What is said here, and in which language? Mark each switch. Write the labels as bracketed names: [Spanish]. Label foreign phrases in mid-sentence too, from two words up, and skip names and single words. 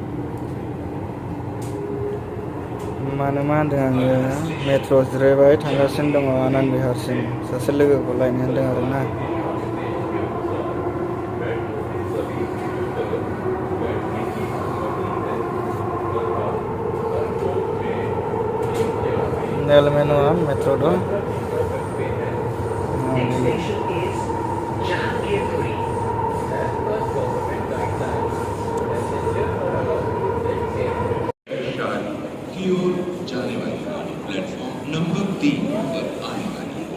[Bodo] मानोमा होनदों आङो मेट्र' जिरायबाय थांगासिनो दङ आनन्द बिहारसिम। सासे लोगोखौ लायनो होनदों आरोना। नेल में नङा मेट्र' दं। [Hindi] जाने वाली गाड़ी प्लेटफॉर्म नंबर 3 पर आने वाली है।